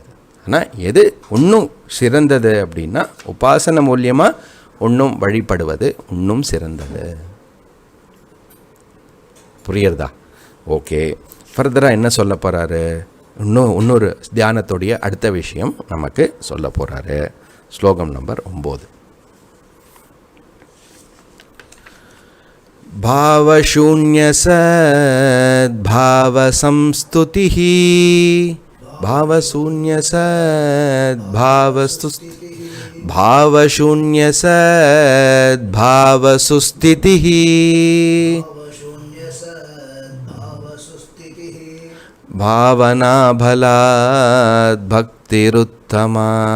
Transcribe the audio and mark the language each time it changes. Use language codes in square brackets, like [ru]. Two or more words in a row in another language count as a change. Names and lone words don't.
[ta] ஆனால் எது இன்னும் சிறந்தது அப்படின்னா உபாசன மூலியமாக இன்னும் வழிபடுவது இன்னும் சிறந்தது. புரியுறதா? ஓகே, ஃபர்தராக என்ன சொல்ல போகிறாரு, இன்னொரு தியானத்துடைய அடுத்த விஷயம் நமக்கு சொல்ல போகிறாரு. ஸ்லோகம் நம்பர் 9. [sa] भावशून्य सद्भाव संस्तुतिः भावशून्य सद्भाव सुस्थितिः भावना भलात् भक्तिरुत्तमा